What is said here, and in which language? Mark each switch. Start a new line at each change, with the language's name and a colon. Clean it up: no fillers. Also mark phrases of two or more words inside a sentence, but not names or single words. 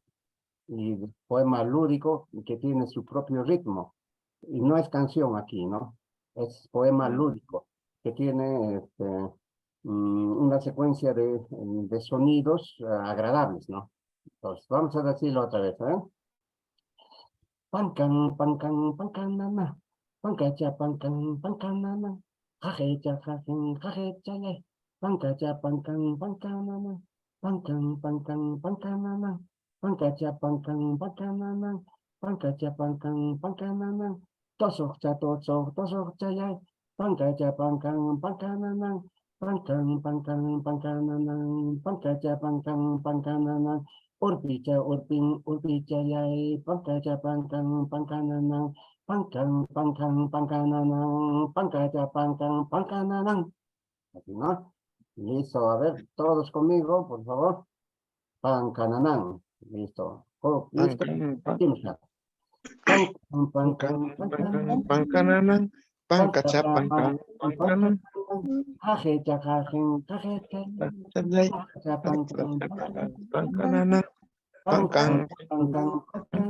Spanish: Y de poema lúdico que tiene su propio ritmo. Y no es canción aquí, ¿no? Es poema lúdico que tiene una secuencia de sonidos agradables, ¿no? Entonces, vamos a decirlo otra vez, ¿eh?
Quechua: Pancan, pancan, pancanana. Pancacha, pancan, pancanana. Jajecha, jajen, jajecha, ye. Pancacha, pancan, pancanana. Pancan, pancan, pancanana. Pancacha, pancan, pancanana. Pancacha, pancan, pancanana. Tosok cha, tosok, tosok cha, ye. Pancacha, pancan, pancanana. Pancan, pancan, pancanana. Pancacha, pancan, pancanana. Urpicha, urpin, urpicha, yay, pancacha, pancan, pancananang, pancan, pancan, pancananang, pancacha, pancan, pancananang.
Spanish: Así, ¿no? Listo, a ver, todos conmigo, por favor. Pancananang. Listo. Oh, listo.
Quechua: Timsa. Pancan, pancan, pancananang, Pancananang, pancacha, pancacha, pancan, pancanan, pancananang, jajecha, jajen, jajecha, chalay, pancacha, pancan, pancananang, pancananang, pancan, pancan, pancan, pancan,